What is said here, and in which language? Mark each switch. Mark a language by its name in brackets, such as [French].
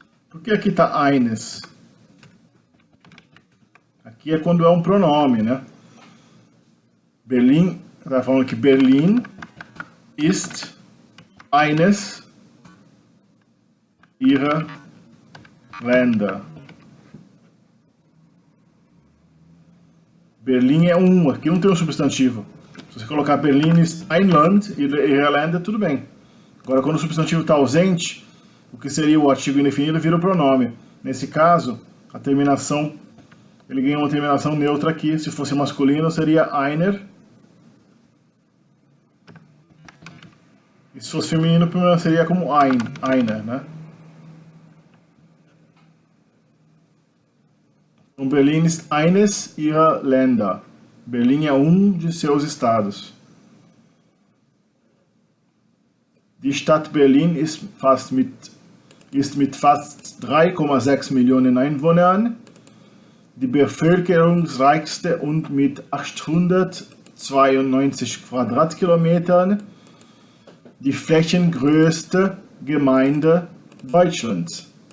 [Portuguese] Por que aqui está eines? Aqui é quando é um pronome, né? Berlim, está falando que Berlim [German] ist eines ihrer Länder. [Portuguese] Berlim é um, aqui não tem um substantivo. Se você colocar [German] Berlin ist ein Land [Portuguese] e Irlanda, tudo bem. Agora, quando o substantivo está ausente, o que seria o artigo indefinido vira o pronome. Nesse caso, a terminação, ele ganha uma terminação neutra aqui. Se fosse masculino, seria einer. E se fosse feminino, primeiro seria como einer, né? Então, [German] Berlin ist eines ihrer Länder. [Portuguese] Berlim é um de seus estados. [German] Die Stadt Berlin ist mit fast 3,6 Millionen Einwohnern die bevölkerungsreichste und mit 892 Quadratkilometern die flächengrößte Gemeinde Deutschlands.